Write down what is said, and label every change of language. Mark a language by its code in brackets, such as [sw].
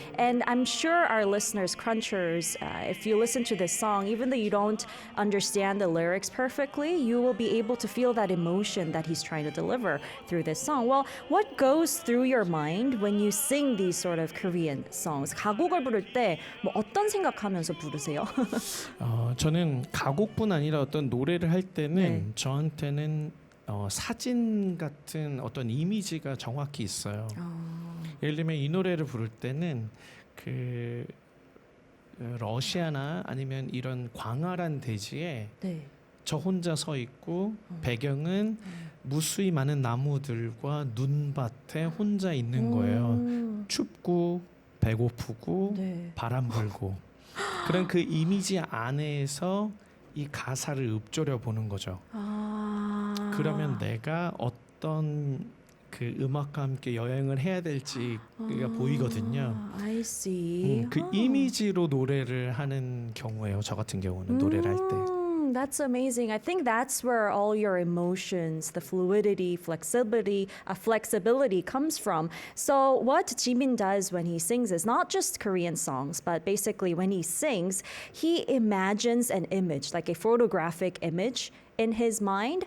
[en] And I'm sure our listeners, Crunchers, if you listen to this song, even though you don't understand the lyrics perfectly, you will be able to feel that emotion that he's trying to deliver through this song. Well, what goes through your mind when you sing these sort of Korean songs? [ko] 가곡을 부를 때 뭐 어떤 생각하면서 부르세요? 저는 가곡뿐 아니라 어떤 노래를 할 때는 네. 저한테는 사진 같은 어떤 이미지가 정확히 있어요. 예를 들면 이 노래를 부를 때는 그 러시아나 아니면 이런 광활한 대지에 네. 저 혼자 서 있고 배경은 무수히 많은 나무들과 눈밭에 혼자 있는 거예요. 춥고 배고프고 네. 바람 불고 그런 그 이미지 안에서 이 가사를 읊조려 보는 거죠. 그러면 내가 어떤 그 음악과 함께 여행을 해야 될지가 보이거든요. [en] I see. [ko] 그 이미지로 노래를 하는 경우예요. 저 같은 경우는 노래를 할 때. [en] That's amazing. I think that's where all your emotions, the fluidity, flexibility comes from. So what Jimin does when he sings is not just Korean songs, but basically when he sings, he imagines an image, like a photographic image in his mind.